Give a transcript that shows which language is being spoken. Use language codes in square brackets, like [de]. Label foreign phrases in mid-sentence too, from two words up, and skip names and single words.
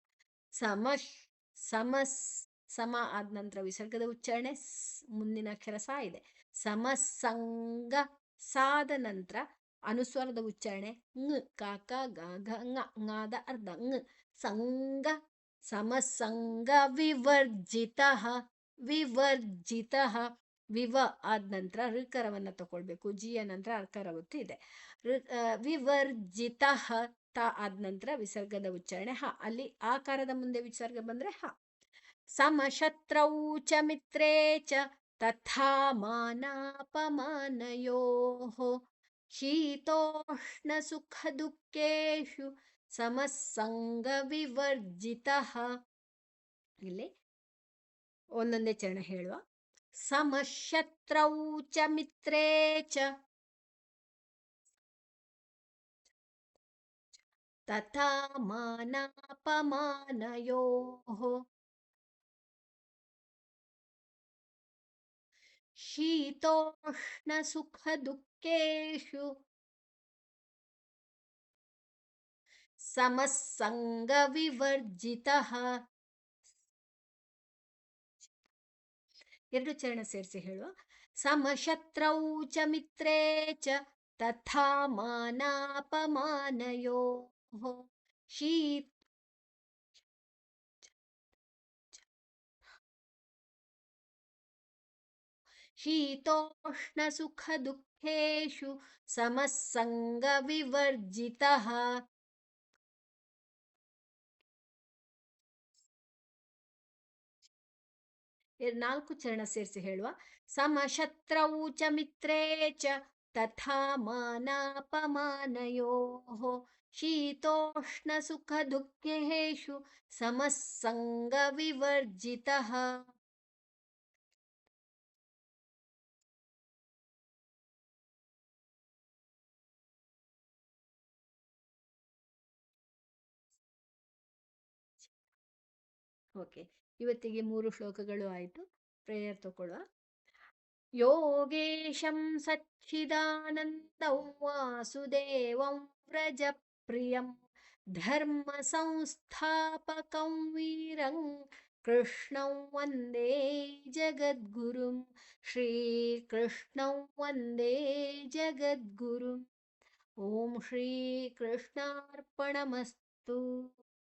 [sa] ಸಮಶ್. ಸಮಸ್. [kn] ಸಮ ಆದ ನಂತರ ವಿಸರ್ಗದ ಉಚ್ಚಾರಣೆ ಮುಂದಿನ ಅಕ್ಷರ ಸ ಇದೆ. ಸಮಸಂಗ. ಸಾದ ನಂತರ ಅನುಸ್ವರದ ಉಚ್ಚಾರಣೆ ಂಗ್. ಕಾಕ ಗ ಘ ಂಗ. ಂಗಾದ ಅರ್ಧ ಂಗ್. ಸಂಗ. [sa] ಸಮಸಂಗ ವಿವರ್ಜಿತ. ವಿವರ್ಜಿತ. [kn] ವಿವ ಆದ ನಂತರ ಋಕರವನ್ನು ತಗೊಳ್ಬೇಕು. ಜಿಯ ನಂತರ ಅರ್ಕರ ಒತ್ತು ಇದೆ. ವಿವರ್ಜಿತ. ತ ಆದ ನಂತರ ವಿಸರ್ಗದ ಉಚ್ಚಾರಣೆ ಹ. ಅಲ್ಲಿ ಆಕಾರದ ಮುಂದೆ ವಿಸರ್ಗ ಬಂದ್ರೆ ಹ. [sa] ಸಮಶತ್ರೌ ಚ ಮಿತ್ರೇ ಚ ತಥಾ ಮಾನಾಪಮಾನಯೋ ಶೀತೋಷ್ಣ ಸುಖ ದುಃಖೇಶು ಸಮಸಂಗ ವಿವರ್ಜಿತ. [kn] ಇಲ್ಲಿ ಒಂದೊಂದೇ ಚರಣ ಹೇಳುವ. [sa] ಸಮಶತ್ರೌ ಚ ಮಿತ್ರೇ ಚ ತಥಾ ಮಾನಾಪಮಾನಯೋ ಶೀತೋಷ್ಣ ಸುಖ ದುಃಖೇಶು ಸಮಸಂಗ ವಿವರ್ಜಿತ. [kn] ಎರಡು ಚರಣ ಸೇರಿಸಿ ಹೇಳುವ. [sa] ಸಮಶತ್ರೌ ಚ ಮಿತ್ರೇ ಚ ತಥಾ ಮಾನಾಪಮಾನಯೋ ಶೀತ. ಶೀತೋಷ್ಣ ಸುಖ ದುಃಖೇಶು ಸಮಸಂಗ ವಿವರ್ಜಿತ. [kn] ನಾಲ್ಕು ಚರಣ ಸೇರಿಸಿ ಹೇಳುವ. [sa] ಸಮಶತ್ರೌ ಚ ಮಿತ್ರೇ ಚ ತಥಾ ಮಾನಾಪಮಾನಯೋ ಶೀತೋಷ್ಣ ಸುಖ ದುಃಖೇಶು ಸಮಸಂಗ ವಿವರ್ಜಿತ. [kn] ಓಕೆ. ಇವತ್ತಿಗೆ 3 ಶ್ಲೋಕಗಳು ಆಯಿತು. ಪ್ರೇಯರ್ ತಗೊಳ್ಳುವ. [sa] ಯೋಗೇಶಂ ಸಚ್ಚಿದಾನಂದಂ ವಾಸುದೇವಂ ವ್ರಜಪ್ರಿಯಂ ಧರ್ಮ ಸಂಸ್ಥಾಪಕಂ ವೀರಂ ಕೃಷ್ಣಂ ವಂದೇ ಜಗದ್ಗುರುಂ ಶ್ರೀಕೃಷ್ಣಂ ವಂದೇ ಜಗದ್ಗುರುಂ. ಓಂ ಶ್ರೀ ಕೃಷ್ಣಾರ್ಪಣಮಸ್ತು.